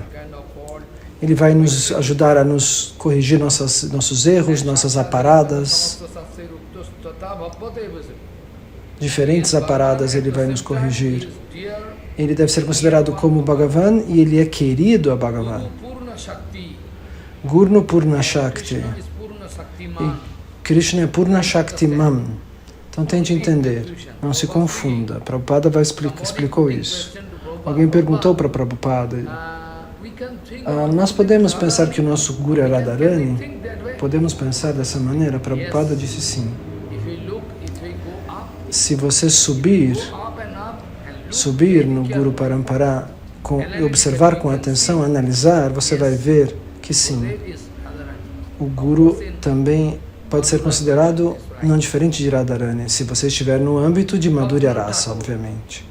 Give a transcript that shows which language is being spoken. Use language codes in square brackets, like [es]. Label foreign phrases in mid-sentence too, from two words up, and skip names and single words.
[pt] Ele vai nos ajudar a nos corrigir nossos erros, nossas aparadas. Diferentes aparadas ele vai nos corrigir. Ele deve ser considerado como Bhagavan e ele é querido a Bhagavan. [sa] गुरु पूर्ण शक्ति. [pt] E Krishna é [sa] पूर्ण शक्तिमान्. [pt] Então tente entender, não se confunda. Prabhupada explicou isso. Alguém perguntou para Prabhupada, nós podemos pensar que o nosso Guru é Radharani? Podemos pensar dessa maneira? Prabhupada disse sim. Se você subir no [sa] गुरु परम्परा, [pt] observar com atenção, analisar, você vai ver que sim, o Guru também pode ser considerado não diferente de Radharani, se você estiver no âmbito de [sa] माधुर्य रस, [pt] obviamente.